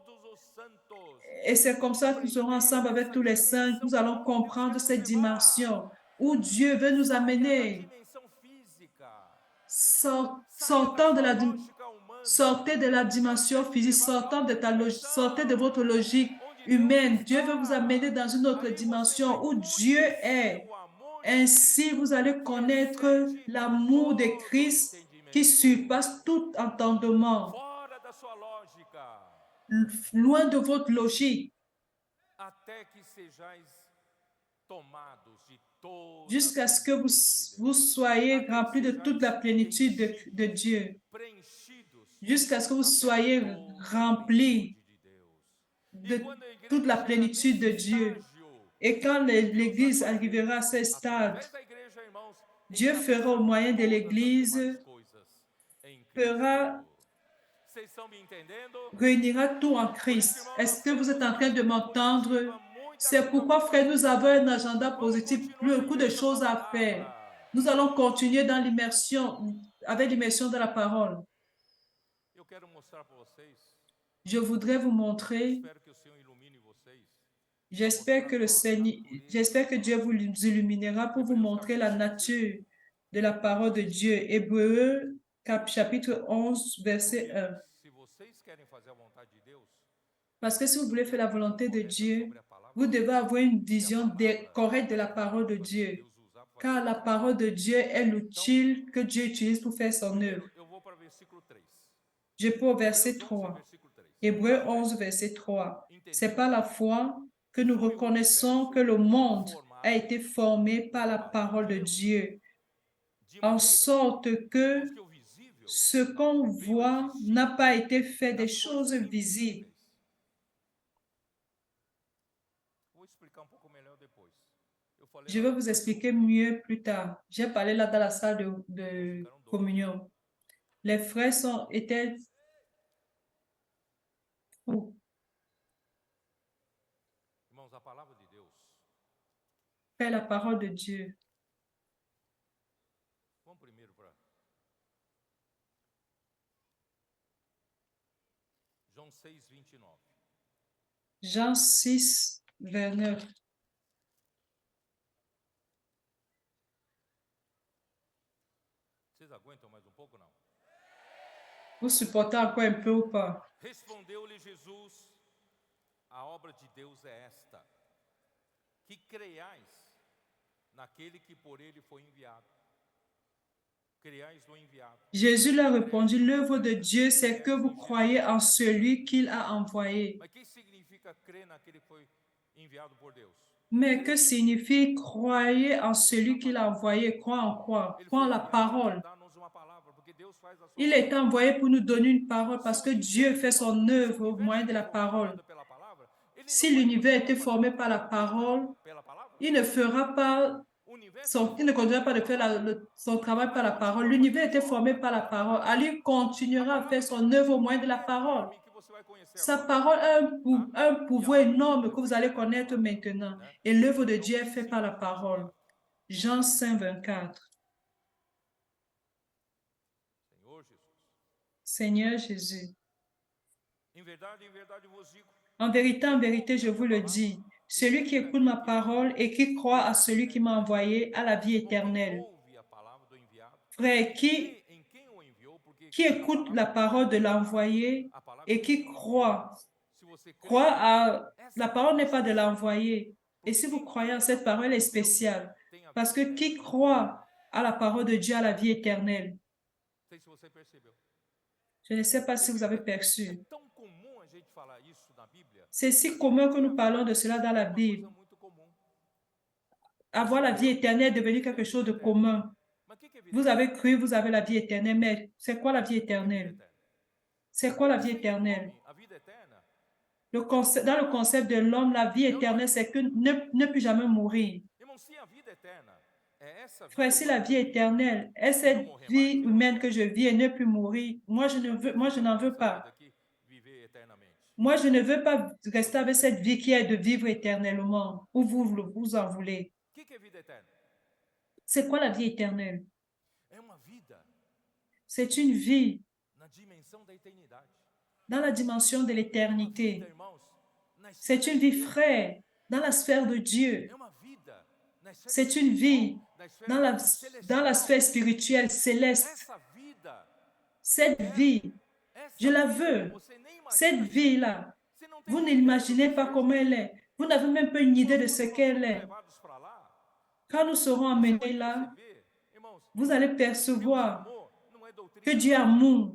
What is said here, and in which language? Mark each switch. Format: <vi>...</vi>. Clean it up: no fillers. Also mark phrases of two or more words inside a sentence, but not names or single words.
<fr>Et c'est comme ça que nous serons ensemble avec tous les saints, nous allons comprendre cette dimension où Dieu veut nous amener, sortant Sortez de la dimension physique, sortez de votre logique humaine. Dieu veut vous amener dans une autre dimension où Dieu est. Ainsi, vous allez connaître l'amour de Christ qui surpasse tout entendement,</fr> <pt>fora da sua lógica,</pt> <fr>loin de votre logique,</fr> <pt>até que sejais tomados de toda a</pt> <fr>jusqu'à ce que</fr> <pt>plenitude de</pt> <fr>vous</fr> <pt>Deus,</pt> <fr>soyez</fr> <pt>até que</pt> <fr>remplis de toute la</fr> <pt>sejais</pt> <fr>plénitude de</fr> <pt>enchidos,</pt> <fr>Dieu,</fr> <pt>preenchidos</pt> <fr>jusqu'à ce que vous</fr> <pt>até</pt> <fr>soyez</fr> <pt>toda a</pt> <fr>remplis</fr> <pt>plenitude de Deus. E</pt> <fr>de</fr> <pt>quando a</pt> <fr>toute</fr> <pt>igreja</pt> <fr>la</fr> <pt>chega</pt> <fr>plénitude</fr> <pt>nesse</pt> <fr>de Dieu.</fr> <pt>estágio,</pt> <fr>Et quand</fr> <pt>Deus vai</pt> <fr>l'Église</fr> <pt>fazer,</pt> <fr>arrivera à ce stade,</fr> <pt>através da igreja, irmãos,</pt> <fr>Dieu fera au</fr> <pt>encabeçar</pt> <fr>moyen de</fr> <pt>todas as demais</pt> <fr>l'Église,</fr> <pt>coisas em</pt> <fr>fera,</fr> <pt>Cristo. Vocês estão me entendendo?</pt> <fr>réunira tout en</fr> <pt>Por isso,</pt> <fr>Christ.</fr> <pt>irmão, nós</pt> <fr>Est-ce que vous êtes</fr> <pt>temos</pt> <fr>en</fr> <pt>uma</pt> <fr>train de</fr> <pt>agenda</pt> <fr>m'entendre?</fr> <pt>positiva, muita</pt> <fr>C'est</fr> <pt>coisa</pt> <fr>pourquoi,</fr> <pt>boa</pt> <fr>frère,</fr> <pt>para</pt> <fr>nous avons</fr> <pt>fazer.</pt> <fr>un agenda</fr> <pt>Vamos</pt> <fr>positif,</fr> <pt>continuar na</pt> <fr>beaucoup de</fr> <pt>imersão</pt> <fr>choses</fr> <pt>na</pt> <fr>à faire.</fr> <pt>palavra.</pt> <fr>Nous allons continuer dans l'immersion, avec l'immersion de la parole.</fr> <pt>Eu quero mostrar para vocês,</pt> <fr>Je voudrais vous montrer,</fr> <pt>espero que o Senhor ilumine vocês, para</pt> <fr>j'espère</fr> <pt>mostrar</pt> <fr>que le</fr> <pt>qual a</pt> <fr>Seigneur,</fr> <pt>natureza.</pt> <fr>j'espère que Dieu vous illuminera pour vous</fr> <pt>Hebreus</pt> <fr>montrer la</fr> <pt>capítulo 11,</pt> <fr>nature de la parole de Dieu. Hébreux, chapitre 11, verset</fr> <pt>porque</pt> <fr>1.</fr> <pt>se vocês querem fazer a vontade de Deus,</pt> <fr>Parce que si vous voulez faire la</fr> <pt>visão</pt> <fr>volonté de</fr> <pt>correta</pt> <fr>Dieu,</fr> <pt>sobre a palavra</pt> <fr>vous</fr> <pt>de</pt> <fr>devez</fr> <pt>Deus.</pt> <fr>avoir une</fr> <pt>E a</pt> <fr>vision</fr> <pt>palavra</pt> <fr>correcte de</fr> <pt>é</pt> <fr>la</fr> <pt>a</pt> <fr>parole de</fr> <pt>lâmpada que</pt> <fr>Dieu.</fr> <pt>Deus usa para fazer</pt> <fr>Car</fr> <pt>a</pt> <fr>la</fr> <pt>sua obra.</pt> <fr>parole de Dieu est</fr> <pt>Então,</pt> <fr>l'outil que Dieu utilise pour faire son œuvre.</fr> <pt>primeiro eu vou para o versículo 3.</pt> <fr>Je peux au</fr> <pt>Hebreus</pt> <fr>verset</fr> <pt>11,</pt> <fr>3.</fr> <pt>versículo 3.</pt> <fr>Hébreux</fr> <pt>Pela fé,</pt> <fr>11, verset 3. C'est</fr> <pt>entendemos</pt> <fr>par la foi que nous</fr> <pt>foi o</pt> <fr>reconnaissons que</fr> <pt>universo</pt> <fr>le monde a</fr> <pt>formado</pt> <fr>été formé par</fr> <pt>pela</pt> <fr>la</fr> <pt>palavra</pt> <fr>parole</fr> <pt>de</pt> <fr>de</fr> <pt>Deus,</pt> <fr>Dieu,</fr> <pt>de</pt> <fr>en</fr> <pt>maneira,</pt> <fr>sorte que</fr> <pt>irmãos, que o visível</pt> <fr>ce qu'on</fr> <pt>veio a</pt> <fr>voit n'a</fr> <pt>existir</pt> <fr>pas été fait des</fr> <pt>das</pt> <fr>choses</fr> <pt>coisas</pt> <fr>visibles.</fr> <pt>invisíveis. Vou explicar um pouco melhor depois. Eu falei</pt> <fr>Je</fr> <pt>lá</pt> <fr>vais</fr> <pt>na</pt> <fr>vous salle de expliquer</fr> <pt>comunhão.</pt> <fr>mieux plus tard. J'ai parlé là dans la salle</fr> <pt>Irmãos</pt> <fr>de</fr> <pt>ficaram doidos.</pt> <fr>communion. Les frères étaient fous.</fr> <pt>Irmãos, a palavra de Deus.</pt> <fr>Faire la parole de Dieu.</fr> <pt>Vamos primeiro para João 6, 29.</pt> <fr>Jean 6, 29.</fr> <pt>Vocês aguentam mais um pouco ou não?</pt> <fr>Vous supportez encore un peu ou pas?</fr> <pt>Respondeu-lhe Jesus: a obra de Deus é esta, que creiais naquele que por ele foi enviado. Creiais no enviado.</pt> <fr>Jésus leur répondit, l'œuvre de Dieu, c'est que vous croyez en celui qu'il a envoyé.</fr> <pt>Mas o que significa crer naquele que foi enviado por Deus?</pt> <fr>Mais que signifie croyez en celui qu'il a envoyé? Croire en quoi?</fr> <pt>Ele</pt> <fr>Croire en</fr> <pt>foi</pt> <fr>la</fr> <pt>enviado para</pt> <fr>parole.</fr> <pt>dar-nos uma palavra, porque Deus faz a sua</pt> <fr>Il</fr> <pt>obra.</pt> <fr>est envoyé pour nous donner une parole parce</fr> <pt>Se</pt> <fr>que</fr> <pt>o</pt> <fr>Dieu</fr> <pt>universo,</pt> <fr>fait</fr> <pt>irmãos,</pt> <fr>son</fr> <pt>se o</pt> <fr>œuvre au</fr> <pt>universo</pt> <fr>moyen de</fr> <pt>foi</pt> <fr>la parole.</fr> <pt>formado pela palavra, ele</pt> <fr>Si</fr> <pt>não vai</pt> <fr>l'univers</fr> <pt>continuar</pt> <fr>était formé</fr> <pt>fazendo</pt> <fr>par la</fr> <pt>a obra dele</pt> <fr>parole,</fr> <pt>pela palavra.</pt> <fr>il ne fera pas</fr> <pt>O universo foi</pt> <fr>il ne</fr> <pt>formado</pt> <fr>continuera pas</fr> <pt>pela</pt> <fr>de faire</fr> <pt>palavra.</pt> <fr>son travail par</fr> <pt>Vai</pt> <fr>la parole.</fr> <pt>continuar</pt> <fr>L'univers</fr> <pt>fazendo</pt> <fr>était</fr> <pt>a sua</pt> <fr>formé</fr> <pt>obra</pt> <fr>par la</fr> <pt>pela</pt> <fr>parole.</fr> <pt>palavra.</pt> <fr>Alors, il</fr> <pt>A</pt> <fr>continuera à</fr> <pt>palavra</pt> <fr>faire</fr> <pt>de</pt> <fr>son</fr> <pt>Deus</pt> <fr>œuvre</fr> <pt>tem</pt> <fr>au</fr> <pt>um</pt> <fr>moyen de la</fr> <pt>poder</pt> <fr>parole.</fr> <pt>enorme que você vai conhecer</pt> <fr>Sa</fr> <pt>agora.</pt> <fr>parole a</fr> <pt>Tá?</pt> <fr>un</fr> <pt>E a</pt> <fr>pouvoir</fr> <pt>obra de</pt> <fr>énorme</fr> <pt>Deus</pt> <fr>que vous</fr> <pt>é</pt> <fr>allez</fr> <pt>feita</pt> <fr>connaître</fr> <pt>pela palavra,</pt> <fr>maintenant.</fr> <pt>né?</pt> <fr>Et l'œuvre de</fr> <pt>João</pt> <fr>Dieu est faite par la</fr> <pt>5,</pt> <fr>parole.</fr> <pt>24.</pt> <fr>Jean 5, 24.</fr> <pt>Senhor Jesus.</pt> <fr>Seigneur Jésus,</fr> <pt>Em verdade vos digo.</pt> <fr>en vérité, je vous le dis, celui qui écoute ma parole et qui croit à celui qui m'a envoyé a la vie</fr> <pt>Irmão, quem</pt> <fr>éternelle.</fr> <pt>ouve a palavra do enviado,</pt> <fr>Frère,</fr> <pt>crê em quem o enviou, porque</pt> <fr>qui</fr> <pt>a</pt> <fr>écoute la</fr> <pt>palavra</pt> <fr>parole de l'envoyé</fr> <pt>a palavra</pt> <fr>et</fr> <pt>que</pt> <fr>qui</fr> <pt>te enviou.</pt> <fr>croit,</fr> <pt>Se você crê,</pt> <fr>croit à...</fr> <pt>essa</pt> <fr>La parole n'est pas de</fr> <pt>palavra é</pt> <fr>l'envoyé. Et</fr> <pt>porque</pt> <fr>si vous</fr> <pt>quem</pt> <fr>croyez</fr> <pt>crê</pt> <fr>en</fr> <pt>na</pt> <fr>cette parole,</fr> <pt>palavra</pt> <fr>elle est</fr> <pt>de Deus</pt> <fr>spéciale.</fr> <pt>tem a</pt> <fr>Parce</fr> <pt>vida</pt> <fr>que qui</fr> <pt>eterna.</pt> <fr>croit à la parole de Dieu a la vie éternelle.</fr> <pt>Não sei se você percebeu.</pt> <fr>Je ne sais pas</fr> <pt>Porque,</pt> <fr>si vous avez</fr> <pt>querido, é</pt> <fr>perçu.</fr> <pt>tão comum a gente falar isso na Bíblia.</pt> <fr>C'est si commun que</fr> <pt>Que a</pt> <fr>nous</fr> <pt>vida</pt> <fr>parlons de</fr> <pt>eterna</pt> <fr>cela dans la</fr> <pt>é uma</pt> <fr>Bible.</fr> <pt>coisa muito comum.</pt> <fr>Avoir la vie éternelle est devenu quelque chose de commun.</fr> <pt>Mas o que é vida</pt> <fr>Vous</fr> <pt>eterna?</pt> <fr>avez cru, vous avez la vie éternelle, mais c'est quoi la vie</fr> <pt>O que é vida</pt> <fr>éternelle?</fr> <pt>eterna?</pt> <fr>C'est quoi la vie</fr> <pt>Sem o</pt> <fr>éternelle?</fr> <pt>homem, a vida eterna</pt> <fr>Dans le concept de l'homme, la vie éternelle, c'est que ne plus jamais mourir.</fr> <pt>Irmão, se a vida eterna é essa vida</pt> <fr>Frère, si la</fr> <pt>humana</pt> <fr>vie</fr> <pt>que eu vivo,</pt> <fr>éternelle est</fr> <pt>e não</pt> <fr>cette</fr> <pt>morrer mais,</pt> <fr>vie humaine que je vis et ne plus mourir, moi, je n'en veux</fr> <pt>essa</pt> <fr>pas.</fr> <pt>vida aqui, viver eternamente.</pt> <fr>Moi, je ne veux pas rester avec cette vie qui est de vivre éternellement, où vous en voulez.</fr> <pt>O que é vida eterna?</pt> <fr>C'est quoi la vie éternelle?</fr> <pt>É uma vida</pt> <fr>C'est une vie</fr> <pt>na dimensão da eternidade.</pt> <fr>dans la dimension de</fr> <pt>É uma vida,</pt> <fr>l'éternité.</fr> <pt>irmãos, na</pt> <fr>C'est</fr> <pt>esfera</pt> <fr>une</fr> <pt>de</pt> <fr>vie,</fr> <pt>Deus.</pt> <fr>frère, dans la sphère de Dieu.</fr> <pt>É uma vida na esfera</pt> <fr>C'est une vie</fr> <pt>espiritual, na esfera</pt> <fr>dans dans la</fr> <pt>celestial.</pt> <fr>sphère spirituelle céleste.</fr> <pt>Essa vida</pt> <fr>Cette vie</fr> <pt>é</pt> <fr>Je la veux. Cette vie-là, vous n'imaginez pas comment elle est. Vous n'avez même pas une idée de ce qu'elle est. Quand nous serons amenés là, vous allez percevoir que Dieu est amour.</fr>